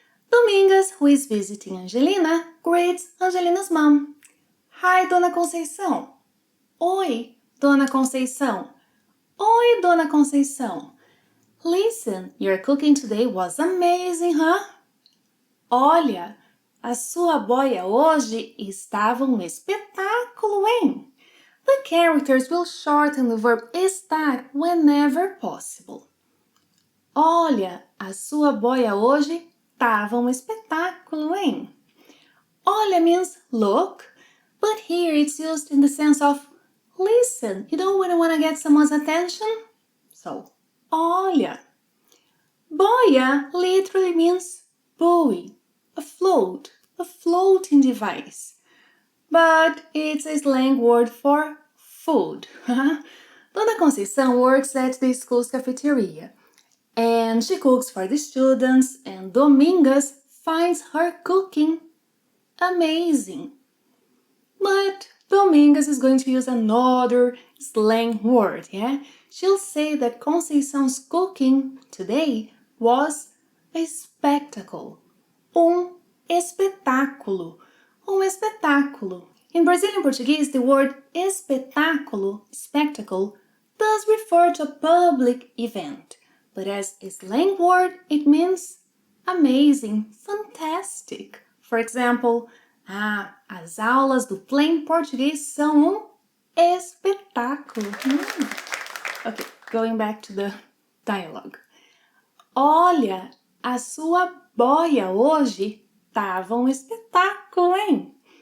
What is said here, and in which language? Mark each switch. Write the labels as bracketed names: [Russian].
[English] Domingas, who is visiting Angelina, greets Angelina's mom. Hi, Dona Conceição. [Portuguese] Oi, Dona Conceição. Oi, Dona Conceição. [English] Listen, your cooking today was amazing, huh? [Portuguese] Olha, a sua boia hoje estava um espetáculo, hein? [English] The characters will shorten the verb estar whenever possible. [Portuguese] Olha, a sua boia hoje estava um espetáculo, hein? [English] Olha means look, but here it's used in the sense of listen. You don't want to get someone's attention? So, olha. Boia literally means buoy, a float, a floating device. But it's a slang word for food. Dona Conceição works at the school's cafeteria, and she cooks for the students, and Domingas finds her cooking amazing. But Domingas is going to use another slang word, yeah? She'll say that Conceição's cooking today was a spectacle. [Portuguese] Espetáculo. Espetáculo. [English] In Brazilian Portuguese, the word espetáculo, spectacle, does refer to a public event. But as a slang word, it means amazing, fantastic. For example, [Portuguese] as aulas do Plain Português são espetáculo. [English] Okay, going back to the dialogue. [Portuguese] Olha, a sua boia hoje tava um espetáculo, hein?